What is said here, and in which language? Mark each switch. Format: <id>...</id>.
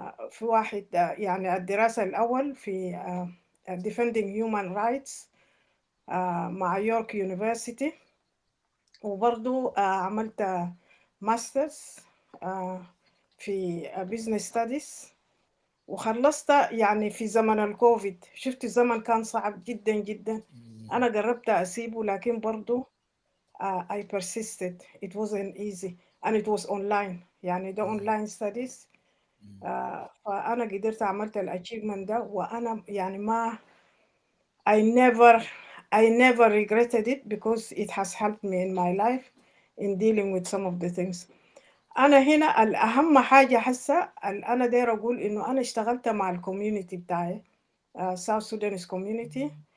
<ar>في واحد، يعني الدراسة الأول في</ar> <en>Defending Human Rights</en> <ar>مع يورك يونيفرسيتي، وبرضو عملت ماسترز في</ar> <en>Business Studies،</en> <ar>وخلصت يعني في زمن الكوفيد. شفت الزمن كان صعب جدا جدا، أنا قربت أسيبه لكن برضو</ar> <en>I persisted. It wasn't easy and it was online،</en> <ar>يعني ده</ar> <en>online studies.</en> <ar>فأنا قدرت عملت الأچيفمنت ده، وأنا يعني ما</ar> <en>I never regretted it because it has helped me in my life in dealing with some of the things.</en> <ar>أنا هنا الأهم حاجة حسا أنا داير أقول إنه أنا اشتغلت مع الكوميونيتي بتاعي</ar> <en>South Sudanese community.</en>